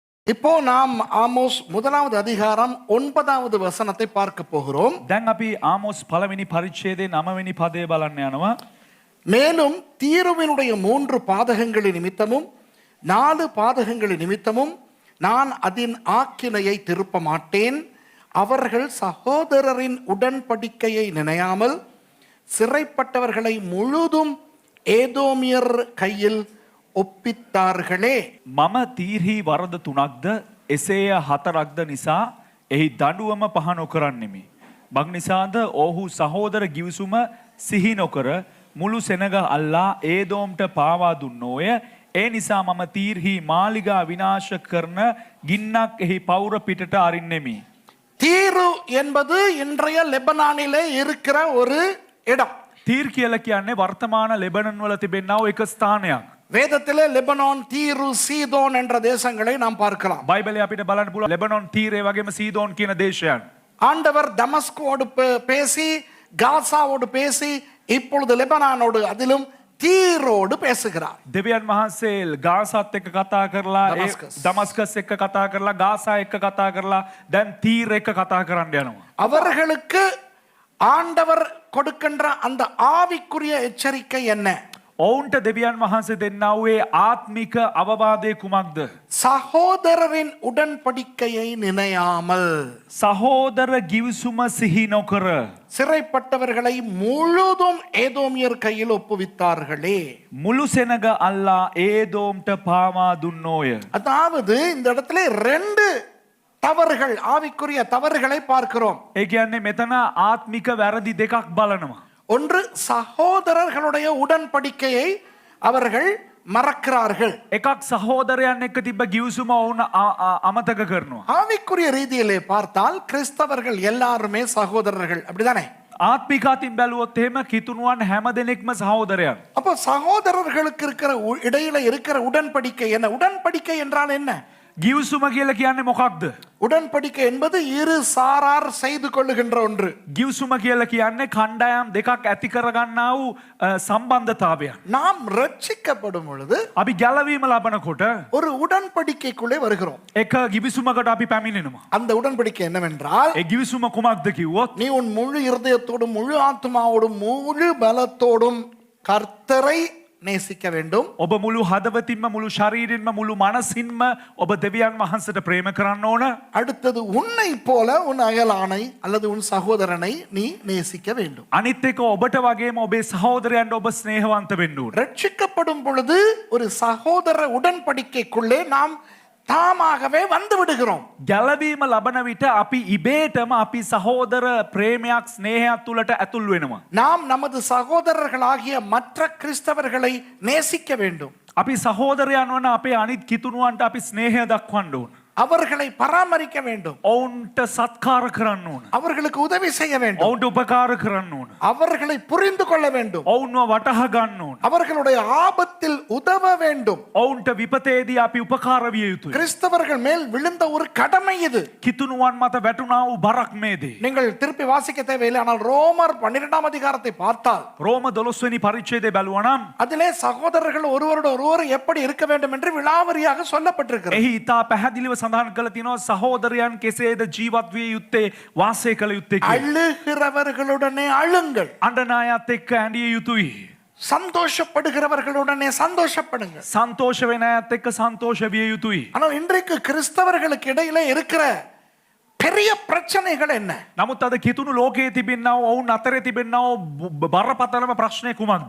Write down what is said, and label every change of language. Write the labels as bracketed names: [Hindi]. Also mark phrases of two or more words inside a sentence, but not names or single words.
[Tamil] இப்போ நாம் ஆமோஸ் முதலாவது அதிகாரம் 9வது வசனத்தை பார்க்க போகிறோம். [Sinhala] දැන් අපි ආමෝස් පළවෙනි පරිච්ඡේදයේ 9 වෙනි පදය බලන්න යනවා. [Tamil] மேலும் தீருவினுடைய 3 பாதகங்களின் நிமித்தமும் 4 பாதகங்களின் நிமித்தமும் நான் அதன் ஆக்கினையை திருப்ப மாட்டேன். அவர்கள் சகோதரரின் உடன்படிக்கையை நினையாமல் சிறைப்பட்டவர்களை முழுதும் ஏதோமியர் கையில் ඔප්පිත්තාර්ගලේ [Sinhala] මම තීර්හි වරද 3ක්ද එසේය 4ක්ද නිසා එහි දඬුවම පහ නොකරන්නෙමි. මක් නිසාද ඔහු සහෝදර ගිවිසුම සිහි නොකර මුළු සෙනග අල්ලා ඒදෝම්ට පාවා දුන්නෝය. ඒ නිසා මම තීර්හි මාලිගා විනාශ කරන ගින්නක් එහි පවුර පිටට අරින්නෙමි. [Tamil] தீரு என்பது இன்றைய லெபனானிலே இருக்கிற ஒரு இடம். [Sinhala] තීර් කියලා කියන්නේ වර්තමාන ලෙබනන් වල තිබෙනා එක ස්ථානයක්. [Tamil] வேதத்திலே லெபனான் தீரு சீதோன் என்ற தேசங்களை நாம் பார்க்கலாம். [Sinhala] බයිබලයේ අපිට බලන්න පුළුවන් ලෙබනන් තීරේ වගේම සීදෝන් කියන දේශයන්. [Tamil] ஆண்டவர் தமஸ்கோடு பேசி காசாவோடு பேசி இப்பொழுது லெபனானோடு அதிலும் தீரோடு பேசுகிறார். [Sinhala] දෙවියන් වහන්සේ ගාසාත් එක්ක කතා කරලා දමස්කස් එක්ක කතා කරලා ගාසා එක්ක කතා කරලා දැන් තීර් එක්ක කතා කරන්න යනවා. [Tamil] அவர்களுக்கு ஆண்டவர் கொடுக்கின்ற அந்த ஆவிக்குரிய எச்சரிக்கை என்ன? [Sinhala] ඔවුන්ට දෙවියන් වහන්සේ දෙන්නා වූ ආත්මික අවවාදය කුමක්ද? [Tamil] சகோதரரின் உடன்படிக்கையை நினையாமல் [Sinhala] සහෝදර ගිවිසුම සිහි නොකර [Tamil] சிறைப்பட்டவர்களை முழுதும் ஏதோமியர் கையில் ஒப்புவித்தார்களே. [Sinhala] මුළු සෙනග අල්ලා ඒදෝම්ට පාවා දුන්නෝය. [Tamil] அதாவது இந்த இடத்துல 2 தவறுகள் ஆவிக்குரிய தவறுகளை பார்க்கிறோம். [Sinhala] ඒ කියන්නේ මෙතන ආත්මික වැරදි දෙකක් බලනවා. [Tamil] ஒன்று, சகோதரர்களுடைய உடன்படிக்கையை அவர்கள் மறக்கிறார்கள். [Sinhala] එකක් සහෝදරයන් එක්ක තිබ්බ ගිවිසුම වුණ අමතක කරනවා. [Tamil] ஆவிக்குரிய ரீதியிலே பார்த்தால் கிறிஸ்தவர்கள் எல்லாருமே சகோதரர்கள், அப்படிதானே? [Sinhala] ආත්මික අතින් බැලුවොත් එහෙම කිතුණුවන් හැම දෙනෙක්ම සහෝදරයන්. [Tamil] அப்போ சகோதரர்களுக்கு இருக்கிற இடையில இருக்கிற உடன்படிக்கை என்ன? உடன்படிக்கை என்றால் என்ன? [Sinhala] ගිවිසුම කියලා කියන්නේ මොකක්ද? [Tamil] உடன்படிக்கை என்பது இரு சாரார் செய்து கொள்ளுகின்ற ஒன்று. [Sinhala] ගිවිසුම කියලා කියන්නේ කණ්ඩායම් දෙකක් ඇති කරගන්නා වූ සම්බන්ධතාවයක්. [Tamil] நாம் ரட்சிக்கப்படும் பொழுது [Sinhala] අපි ගැලවීම ලබනකොට [Tamil] ஒரு உடன்படிக்கைக்குள்ளே வருகிறோம். [Sinhala] එක ගිවිසුමකට අපි පැමිණෙනවා. [Tamil] அந்த உடன்படிக்கை என்னவென்றால், [Sinhala] ඒ ගිවිසුම කුමක්ද කිව්වොත් [Tamil] நீ உன் முழு இருதயத்தோடும் முழு ஆத்மாவோடும் முழு பலத்தோடும் கர்த்தரை நேசிக்க வேண்டும். [Sinhala] ඔබ මුළු හදවතින්ම මුළු ශරීරින්ම මුළු මනසින්ම ඔබ දෙවියන් වහන්සේට ප්‍රේම කරන්න ඕන. [Tamil] அடுத்தது உன்னை போல உன் அயலானை அல்லது உன் சகோதரனை நீ நேசிக்க வேண்டும். [Sinhala] අනිත් එක ඔබට වගේම ඔබේ සහෝදරයන්ට ඔබ ස්නේහවන්ත වෙන්න ඕන. [Tamil] ரட்சிக்கப்படும் பொழுது ஒரு சகோதர உடன்படிக்கைக்குள்ளே நாம் தாமாகவே வந்து விடுகிறோம். [Sinhala] ගැලවීම ලබන විට අපි ඉබේටම අපි සහෝදර ප්‍රේමයක් ස්නේහයක් තුලට ඇතුල් වෙනවා. [Tamil] நாம் நமது சகோதரர்களாகிய மற்ற கிறிஸ்தவர்களை நேசிக்க வேண்டும். [Sinhala] අපි සහෝදරයන් වන අපේ අනිත් කිතුණුවන්ට අපි ස්නේහය දක්වන්න ඕන. [Tamil] அவர்களை பராமரிக்க வேண்டும். [Sinhala] ඔවුන්ට සත්කාර කරන්න ඕන. [Tamil] அவர்களுக்கு உதவி செய்ய வேண்டும். [Sinhala] ඔවුන්ට උපකාර කරන්න ඕන. [Tamil] அவர்களை புரிந்து கொள்ள வேண்டும். [Sinhala] ඔවුන්ව වටහා ගන්න ඕන. [Tamil] அவர்களுடைய ஆபத்தில் உதவ வேண்டும். [Sinhala] ඔවුන්ට විපතේදී අපි උපකාර විය යුතුයි. [Tamil] கிறிஸ்தவர்கள் மேல் விழுந்த ஒரு கடமை இது. [Sinhala] කිතුණුවන් මත වැටුණා වූ බරක් මේ දේ. [Tamil] நீங்கள் திருப்பி வாசிக்க தேவையில்லை. ஆனால் ரோமர் 12ஆம் அதிகாரத்தை பார்த்தால் [Sinhala] රෝම 12 වෙනි පරිච්ඡේදය බැලුවා නම් [Tamil] அதிலே சகோதரர்கள் ஒருவரோடு ஒருவர் எப்படி இருக்க வேண்டும் என்று விலாவரியாக சொல்லப்பட்டிருக்கிறது. [Sinhala] එහි ඉතා පැහැදිලිව සඳහන් කළ තියෙනවා සහෝදරයන් කෙසේද ජීවත් විය යුත්තේ වාසය කළ යුත්තේ කියලා. [Tamil] அழுகிறவர்களுடனே அழுங்கள். [Sinhala] අඬන අයත් එක්ක ඇඬිය යුතුයි. [Tamil] சந்தோஷப்படுகிறவர்களுடனே சந்தோஷப்படுங்க. [Sinhala] සන්තෝෂ වෙන අයත් එක්ක සන්තෝෂ විය යුතුයි. [Tamil] ஆனால் இன்றைக்கு கிறிஸ்தவர்களுக்கு இடையில இருக்கிற பெரிய பிரச்சனைகள் என்ன? [Sinhala] නමුත් අද කිතුණු ලෝකයේ තිබෙනා වුන් අතරේ තිබෙනා බරපතලම ප්‍රශ්නේ කුමක්ද?